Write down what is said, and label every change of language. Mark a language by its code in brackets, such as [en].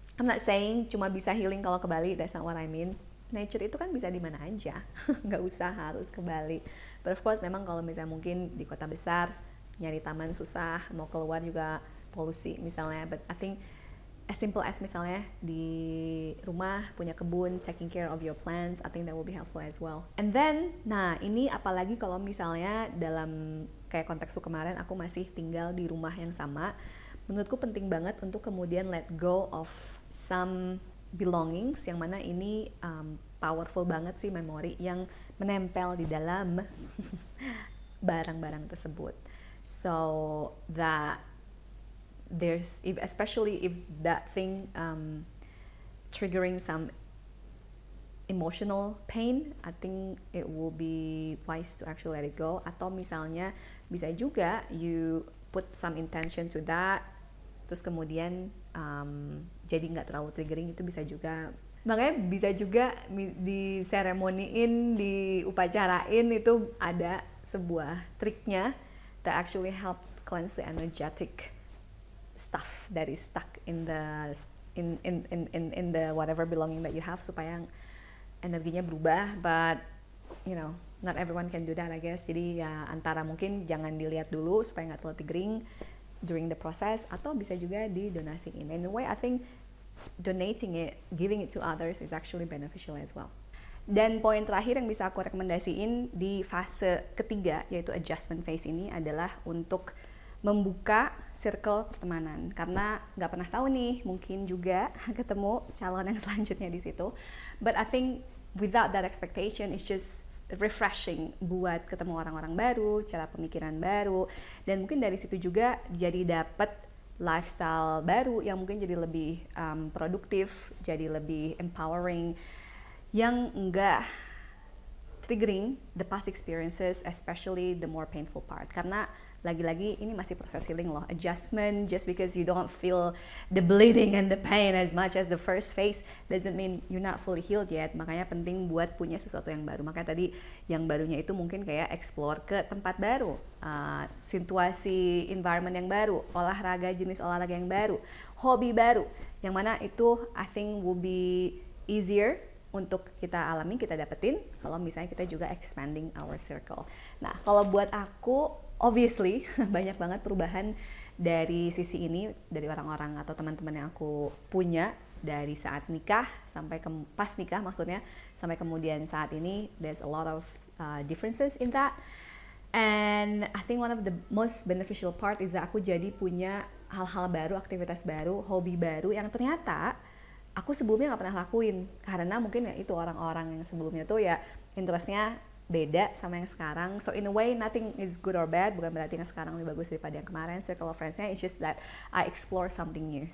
[en] I'm not saying [id] cuma bisa healing kalau ke Bali, [en] that's not what I mean. [id] Nature itu kan bisa di mana aja, nggak usah harus ke Bali. But of course memang kalau misalnya mungkin di kota besar nyari taman susah, mau keluar juga polusi misalnya. [en] But I think as simple as [id] misalnya di rumah punya kebun, [en] taking care of your plants, I think that will be helpful as well. [id] And then, ini apalagi kalau misalnya dalam kayak konteksku kemarin aku masih tinggal di rumah yang sama, menurutku penting banget untuk kemudian [en] let go of some belongings, [id] yang mana ini powerful banget sih memori yang menempel di dalam barang-barang tersebut. [en] So that especially if that thing triggering some emotional pain, I think it will be wise to actually let it go. [id] Atau misalnya bisa juga [en] you put some intention to that, [id] terus kemudian jadi nggak terlalu triggering, itu bisa juga. Makanya bisa juga di seremoniin, di upacarain, itu ada sebuah triknya [en] that actually help cleanse the energetic stuff that is stuck in the in the whatever belonging that you have [id] supaya energinya berubah, [en] but you know, not everyone can do that I guess. [id] Jadi ya antara mungkin jangan dilihat dulu supaya nggak terlalu tigering [en] during the process, [id] atau bisa juga didonasiin. [en] In a way I think donating it, giving it to others is actually beneficial as well. [id] Dan poin terakhir yang bisa aku rekomendasiin di fase ketiga, yaitu adjustment phase ini, adalah untuk membuka circle pertemanan. Karena nggak pernah tahu nih, mungkin juga ketemu calon yang selanjutnya di situ. [en] But I think without that expectation, it's just refreshing [id] buat ketemu orang-orang baru, cara pemikiran baru, dan mungkin dari situ juga jadi dapet lifestyle baru yang mungkin jadi lebih produktif, jadi lebih empowering, yang enggak [en] triggering the past experiences, especially the more painful part. [id] Karena lagi-lagi ini masih proses healing loh. [en] Adjustment, just because you don't feel the bleeding and the pain as much as the first phase doesn't mean you're not fully healed yet. [id] Makanya penting buat punya sesuatu yang baru. Makanya tadi yang barunya itu mungkin kayak explore ke tempat baru, situasi environment yang baru, jenis olahraga yang baru, hobi baru, yang mana itu [en] I think will be easier [id] untuk kita alami, kita dapetin kalau misalnya kita juga [en] expanding our circle. [id] Nah, kalau buat aku, obviously banyak banget perubahan dari sisi ini, dari orang-orang atau teman-teman yang aku punya dari saat nikah sampai pas nikah maksudnya, sampai kemudian saat ini. [en] There's a lot of differences in that. And I think one of the most beneficial part is that [id] aku jadi punya hal-hal baru, aktivitas baru, hobi baru yang ternyata aku sebelumnya nggak pernah lakuin, karena mungkin ya itu orang-orang yang sebelumnya tuh ya interestnya beda sama yang sekarang. [en] So in a way nothing is good or bad, [id] bukan berarti yang sekarang lebih bagus daripada yang kemarin [en] circle of friends-nya. It's just that I explore something new.